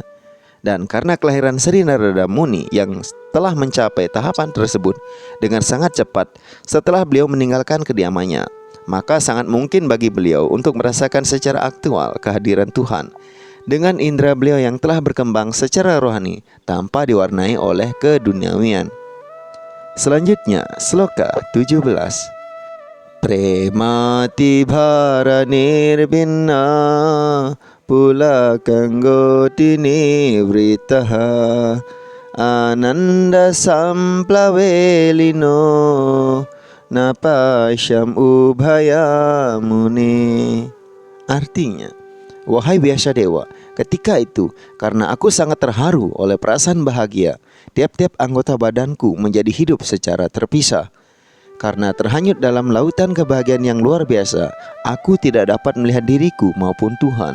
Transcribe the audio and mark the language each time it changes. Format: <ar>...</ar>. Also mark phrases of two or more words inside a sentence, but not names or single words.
<id>Dan karena kelahiran Sri Narada Muni yang telah mencapai tahapan tersebut dengan sangat cepat setelah beliau meninggalkan kediamannya, maka sangat mungkin bagi beliau untuk merasakan secara aktual kehadiran Tuhan dengan indera beliau yang telah berkembang secara rohani tanpa diwarnai oleh keduniawian. Selanjutnya, sloka 17.</id> <sa>प्रेमाति भर निर्भिन्न पुलकाङ्गोऽति निर्वृतः आनन्द सम्प्लवेलीनो नापश्यम् उभयं मुने.</sa> <id>Artinya, wahai Vyasadewa, ketika itu karena aku sangat terharu oleh perasaan bahagia, tiap-tiap anggota badanku menjadi hidup secara terpisah. Karena terhanyut dalam lautan kebahagiaan yang luar biasa, aku tidak dapat melihat diriku maupun Tuhan.</id>